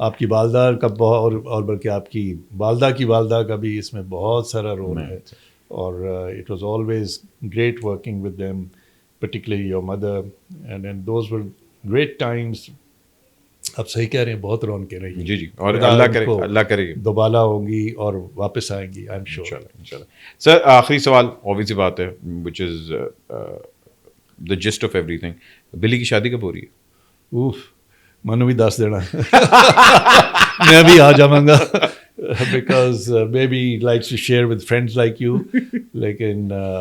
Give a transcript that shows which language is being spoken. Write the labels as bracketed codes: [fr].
[ur] آپ کی والدہ کا اور بلکہ آپ کی والدہ کی والدہ کا بھی اس میں بہت سارا رول ہے, اور [en] It was always great working with them, particularly your mother, and those were great times. [ur] آپ صحیح کہہ رہے ہیں, بہت رونقیں رہی. جی اور اللہ کرے دوبارہ ہوں گی اور واپس آئیں گی, [en] I am sure. [ur] انشاءاللہ. سر آخری سوال, obvious سی بات ہے, [en] which is the gist of everything. [ur] بلی کی شادی کب ہو رہی ہے؟ منو بھی دس دینا, میں بھی آ جاؤں گا, [en] because maybe likes to share with friends like you, [ur] لیکن